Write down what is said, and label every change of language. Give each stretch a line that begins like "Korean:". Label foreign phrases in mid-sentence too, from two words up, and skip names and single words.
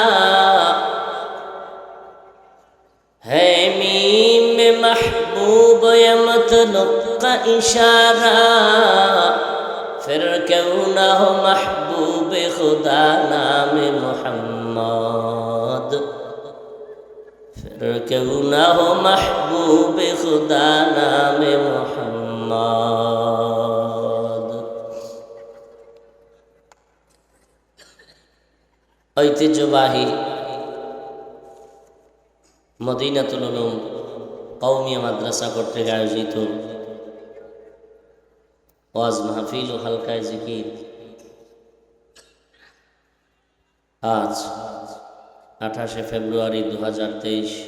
Urdu: ہے میم میں محبوب یہ مطلق کا اشارہ پھر کیوں نہ ہو محبوب خدا نام محمد پھر کیوں نہ ہو محبوب خدا نام محمد
Bangla: ঐতিহ্যবাহী মদিনাতুল উলুম কওমিয়া মাদ্রাসা কর্তৃক আয়োজিত ওয়াজ মাহফিল ও হালকায় জিকির আজ 28 ফেব্রুয়ারি 2023